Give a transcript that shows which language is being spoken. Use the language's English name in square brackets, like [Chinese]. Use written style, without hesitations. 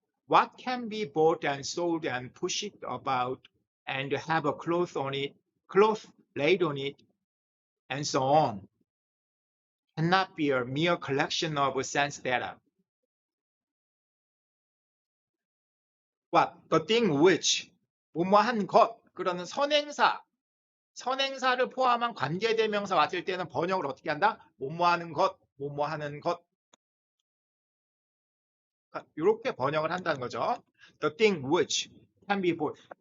[English] What can be bought and sold and pushed about and have a cloth laid on it and so on cannot be a mere collection of sense data. What? The thing which [Korean] 뭐뭐한 것 그러는 선행사를 포함한 관계대명사 왔을 때는 번역을 어떻게 한다? 뭐뭐하는 것, 뭐뭐하는 것 이렇게 번역을 한다는 거죠. [English] The thing which can be bought.